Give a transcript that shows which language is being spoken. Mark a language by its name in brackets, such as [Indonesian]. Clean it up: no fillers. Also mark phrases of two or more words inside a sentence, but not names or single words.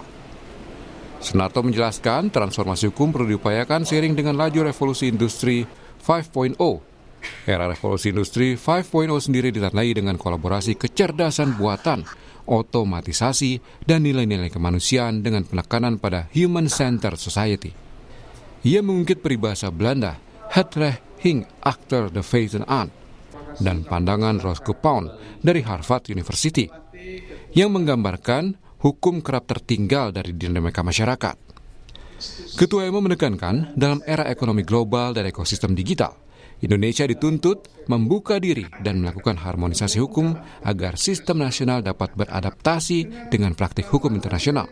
[Indonesian] Sunarto menjelaskan transformasi hukum perlu diupayakan seiring dengan laju revolusi industri 5.0. Era revolusi industri 5.0 sendiri ditandai dengan kolaborasi kecerdasan buatan, otomatisasi, dan nilai-nilai kemanusiaan dengan penekanan pada [English] human-centered society. [Indonesian] Ia mengungkit peribahasa Belanda, [Dutch] het recht hing achter de feiten aan, [Indonesian] dan pandangan Roscoe Pound dari Harvard University, yang menggambarkan hukum kerap tertinggal dari dinamika masyarakat. Ketua MO menekankan, dalam era ekonomi global dan ekosistem digital, Indonesia dituntut membuka diri dan melakukan harmonisasi hukum agar sistem nasional dapat beradaptasi dengan praktik hukum internasional.